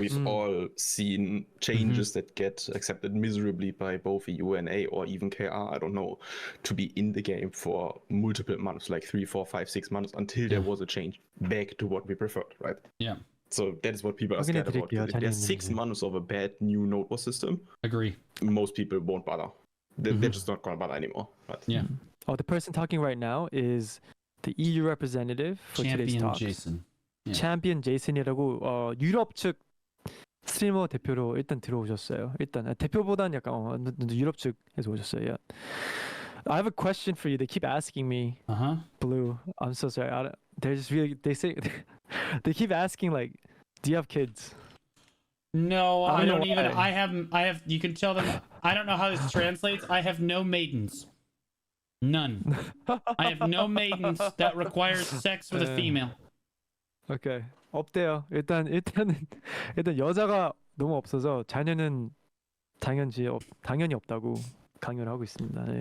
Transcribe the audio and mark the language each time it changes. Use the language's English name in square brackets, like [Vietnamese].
[English] we've all seen changes that get accepted miserably by both EU and A or even KR, I don't know, to be in the game for multiple months, like 3, 4, 5, 6 months, until there was a change back to what we preferred, right? Yeah. So that is what people are [Korean] 확인해 [English] scared about. 'Cause if there's 6 [Korean] 자리님이. [English] months of a bad new node war system, Agree. most people won't bother. They're just not gonna bother anymore. Right? Yeah. Oh, the person talking right now is the EU representative for today's talk. ChampionJason. [Korean] 챔피언 제이슨이라고 유럽 측 스트리머 대표로 일단 들어오셨어요. 일단 대표보다는 약간 유럽 측에서 오셨어요. [English] Yeah. I have a question for you. They keep asking me. Blue. I'm so sorry. They're just really. They say they keep asking like, do you have kids? No, I don't even. why. I have. You can tell them. I don't know how this translates. I have no maidens. None. I have no maidens that requires sex with a female. [Korean] 오케이. 없대요. 일단은 여자가 너무 없어서 자녀는 당연히 없다고 강요를 하고 있습니다.